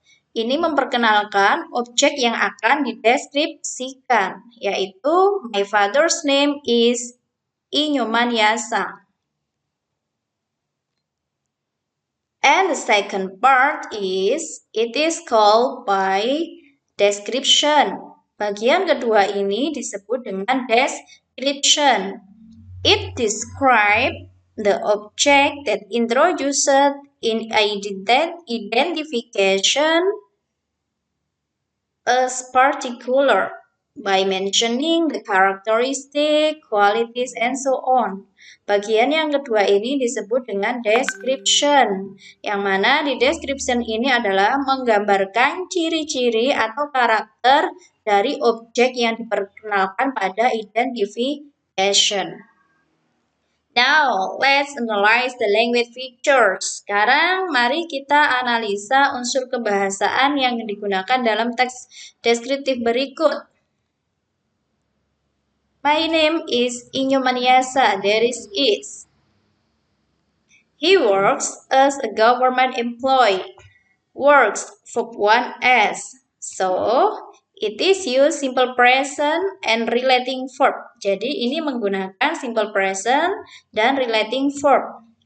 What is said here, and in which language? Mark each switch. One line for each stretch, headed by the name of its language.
Indonesian: Ini memperkenalkan objek yang akan dideskripsikan, yaitu
English: my father's name is Inyomaniasa. And the second part is, it is called by description.
Indonesian: Bagian kedua ini disebut dengan description.
English: It describes the object that introduced in identification as particular by mentioning the characteristic, qualities, and so on.
Indonesian: Bagian yang kedua ini disebut dengan description, yang mana di description ini adalah menggambarkan ciri-ciri atau karakter dari objek yang diperkenalkan pada identification.
English: Now, let's analyze the language features.
Indonesian: Sekarang, mari kita analisa unsur kebahasaan yang digunakan dalam teks deskriptif berikut.
English: My name is Inyomaniasa. There is. He works as a government employee. Works verb 1s. So, it is used simple present and relating verb.
Indonesian: Jadi ini menggunakan simple present dan relating verb.